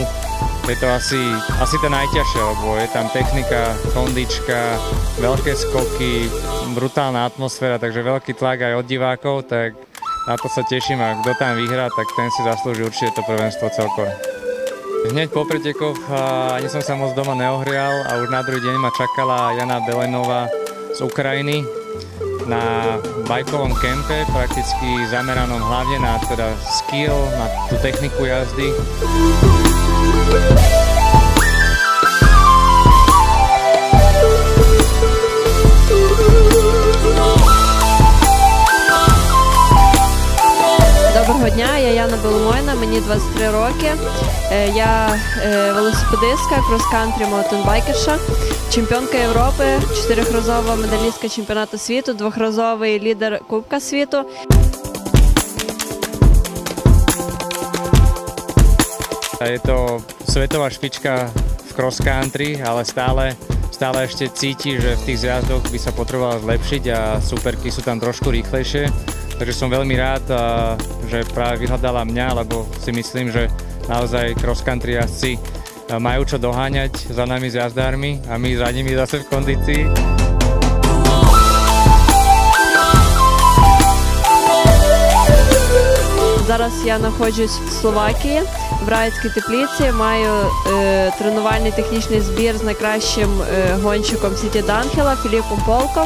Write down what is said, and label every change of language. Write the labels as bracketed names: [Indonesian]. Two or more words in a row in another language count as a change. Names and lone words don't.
[Slovak] Je to asi tá najťažšia, lebo je tam technika, kondička, veľké skoky, brutálna atmosféra, takže veľký tlak aj od divákov, tak na to sa teším a kto tam vyhrá, tak ten si zaslúži určite to prvenstvo celkové. Hneď po pretekoch ani som sa moc doma neohrial a už na druhý deň ma čakala Jana Belenová z Ukrajiny na bajkovom kempe, prakticky zameranom hlavne na teda skill, na tú techniku jazdy. [Ukrainian] Доброго дня, я Яна Беломойна, мені 23 роки. Я велосипедистка, крос-кантрі маунтенбайкерша, чемпіонка Європи, 4-разова медалістка чемпіонату світу, 2-разовий лідер Кубка світу. [Slovak] Je to svetová špička v cross-country, ale stále ešte cíti, že v tých zjazdoch by sa potrebovala zlepšiť a superky sú tam trošku rýchlejšie. Takže som veľmi rád, že práve vyhľadala mňa, lebo si myslím, že naozaj cross-country jazdci majú čo doháňať za nami s jazdármi a my za nimi zase v kondícii. [Ukrainian] Зараз я знаходжусь в Словакії, в Раїцькій теплиці, маю тренувальний технічний збір з найкращим гонщиком City Downhill Філіпом Полком.